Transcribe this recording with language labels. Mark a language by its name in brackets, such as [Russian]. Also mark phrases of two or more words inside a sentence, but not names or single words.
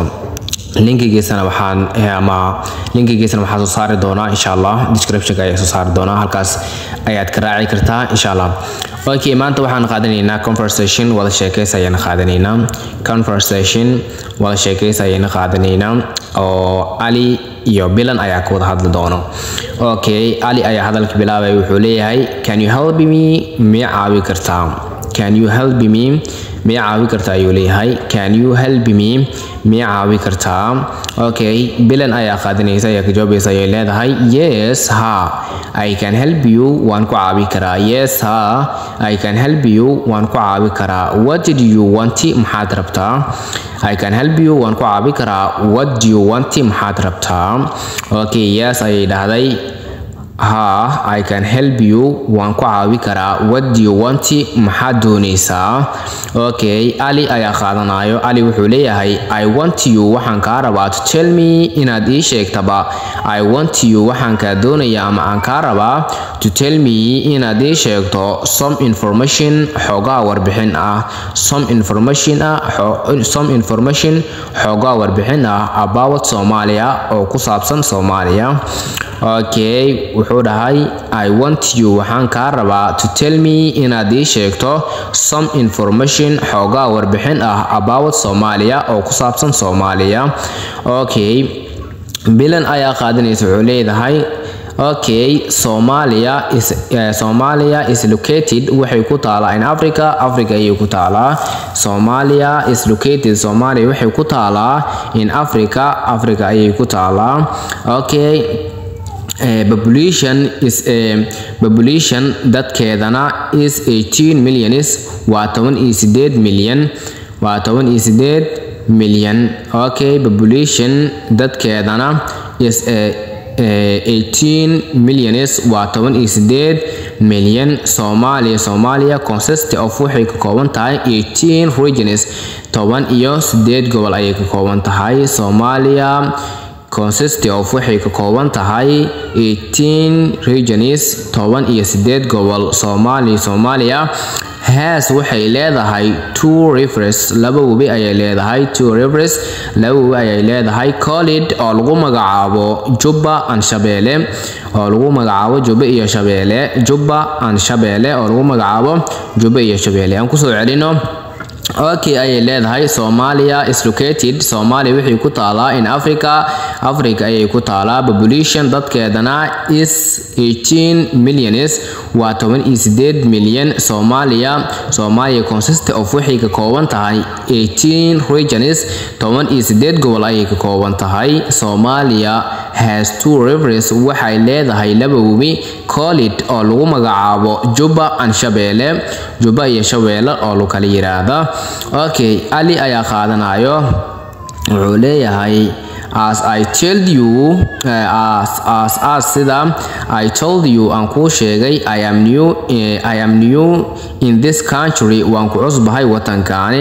[Somali] linkigiisana waxaan soo saari doonaa [Arabic] insha Allah [Somali] description-ka ayaa soo saari doonaa halkaas ayaad ka raaci kartaa [Arabic] insha Allah. [Somali] Okay, maanta waxaan qaadanaynaa conversation wada sheekaysi ayaan qaadanaynaa oo Ali iyo Bilan ayaa ku wada hadli doono. Okay, Ali ayaa hadalka bilaabay wuxuu leeyahay [English] can you help me [Somali] ma caawi kartaa ayuu leeyahay [English] can you help me [Somali] ma caawi kartaa. Okay, Bilan ayaa qaadanaysa ayaa ka jawaabaysa ayay leedahay [English] yes ha I can help you [Somali] waan ku caawi karaa. [English] Yes ha I can help you [Somali] waan ku caawi karaa. [English] What did you want [Somali] maxaad rabtaa? [English] I can help you [Somali] waan ku caawi karaa. [English] What do you want [Somali] maxaad rabtaa? [English] Okay, yes [Somali] ayay dhahday [English] ha I can help you [Somali] waan ku caawi karaa. [English] What do you want [Somali] maxaad doonaysaa? Okay, Ali ayaa qaadanayo. Ali wuxuu leeyahay [English] I want you [Somali] waxaan kaa rabaa [English] to tell me [Somali] inaad ii sheegtaba. [English] I want you [Somali] waxaan kaa doonayaa ama aan kaa rabaa [English] to tell me [Somali] inaad ii sheegto [English] some information [Somali] xoogaa warbixin ah [English] about Somalia [Somali] oo ku saabsan Soomaaliya. Okay, wuxuu dhahay [English] I want you [Somali] waxaan kaa rabaa [English] to tell me [Somali] inaad ii sheegto [English] some information [Somali] xoogaa warbixin ah [English] about Somalia [Somali] oo ku saabsan Soomaaliya. Okay, Bilan ayaa qaadanaysa wuxuu leeyahay [English] okay Somalia is located [Somali] waxay ku taalaa [English] in Africa [Somali] ayay ku taalaa. [English] Somalia is located [Somali] Somalia waxay ku taalaa [English] in Africa [Somali] ayay ku taalaa. [English] Okay, population dadkeedana is 18 million [Somali] waa 18 milyan. [English] Okay, population dadkeedana is 18 million [Somali] waa 18 milyan. [English] Somalia consists of [Somali] waxay ka kooban tahay [English] 18 regions [Somali] 18 gobol ayay ka kooban tahay. [English] Somalia consists of [Somali] waxay ka kooban tahay [English] 18 regions [Somali] 18 gobol. [English] Somalia has [Somali] waxay leedahay [English] 2 rivers [Somali] laba webi ayay leedahay Khalid oo lagu magacaabo Jubba and Shabeelle aan ku soo celino. Okay, ayay leedahay [English] Somalia is located [Somali] Somalia waxay ku taalaa [English] in Africa [Somali] ayay ku taalaa. [English] Population dadkeedana is 18 million [Somali] waa 18 milyan. [English] Somalia consists of [Somali] waxay ka kooban tahay [English] 18 regions [Somali] 18 gobol ayay ka kooban tahay. [English] Somalia has 2 rivers [Somali] waxay leedahay laba webi Khalid oo lagu magacaabo Jubba and Shabeelle oo loo kala yiraahdo. Okay, Ali ayaa qaadanayo wuxuu leeyahay [English] as I told you [Somali] sida [English] I told you [Somali] aan ku sheegay [English] I am new in this country [Somali] waan ku cusbahay wadankaani.